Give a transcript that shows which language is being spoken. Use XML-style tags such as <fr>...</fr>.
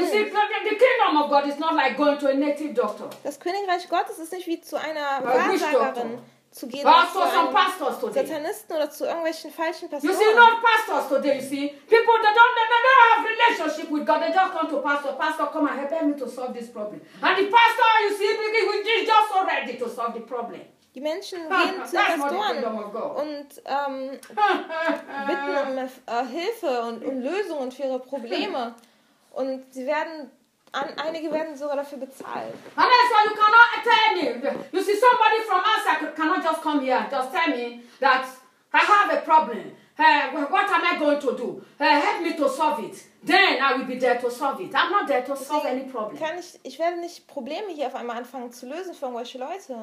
<en>You see, the kingdom of God is not like going to a native doctor.</en> <de>Das Königreich Gottes ist nicht wie zu einer Wahrsagerin. Zu gehen zu Satanisten oder zu irgendwelchen falschen Pastoren.</de> <en>You see, not pastors today, you see. People that don't have relationship with God, they just come to pastor. Pastor, come and help me to solve this problem. And the pastor, you see, he's just so ready to solve the problem.</en> <de>Die Menschen gehen zu Pastoren und bitten um Hilfe und um Lösungen für ihre Probleme. Und sie werden einige werden sogar dafür bezahlt.</de> <en>And that's why you cannot attend. You see, somebody from outside cannot just come here and just tell me that I have a problem. What am I going to do? Help me to solve it. Then I will be there to solve it. I'm not there to solve any problem.</en> <de>Ich werde nicht Probleme hier auf einmal anfangen zu lösen für irgendwelche Leute.</de>